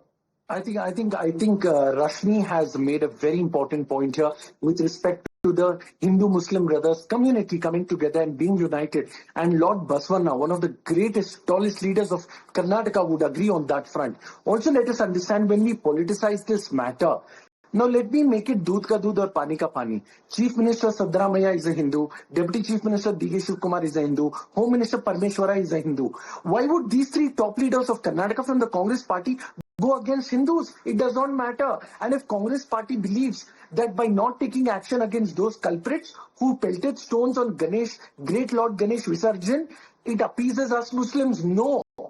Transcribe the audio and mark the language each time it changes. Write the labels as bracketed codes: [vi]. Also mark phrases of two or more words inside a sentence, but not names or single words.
[en] I think Rashmi has made a very important point here with respect to the Hindu-Muslim brothers community coming together and being united. And Lord Baswana, one of the greatest, tallest leaders of Karnataka, would agree on that front. Also, let us understand, when we politicize this matter, now let me make it [hi] दूध का दूध और पानी का पानी. [en] Chief Minister Sadramaiah is a Hindu. Deputy Chief Minister D.K. Shivkumar is a Hindu. Home Minister Parmeshwara is a Hindu. Why would these three top leaders of Karnataka from the Congress party go against Hindus? It does not matter. And if Congress party believes that by not taking action against those culprits who pelted stones on Ganesh, great Lord Ganesh Visarjan, it appeases us Muslims, no.